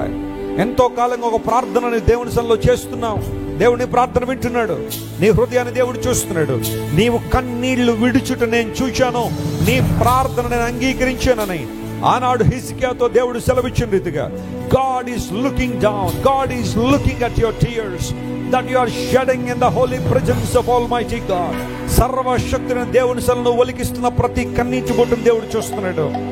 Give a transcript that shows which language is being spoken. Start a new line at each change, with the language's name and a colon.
Telugu: ఆయన ఎంతో కాలంగా ఒక ప్రార్థనని దేవుని సన్నిధిలో చేస్తున్నావు. దేవుని ప్రార్థన వింటున్నాడు. నీ హృదయాన్ని దేవుడు చూస్తున్నాడు. నీవు కన్నీళ్లు విడుచుట నేను చూశాను, నీ ప్రార్థన నేను అంగీకరించానని ఆనాడు హిజ్కియాతో దేవుడు సెలవిచ్చిన రీతిగా
English: God is looking down. God is looking at your tears that you are shedding in the holy presence of Almighty God.
Telugu: సర్వశక్తుని దేవుని సన్నిధిలో ఒలికిస్తున్న ప్రతి కన్నీటి బొట్టును దేవుడు చూస్తున్నాడు.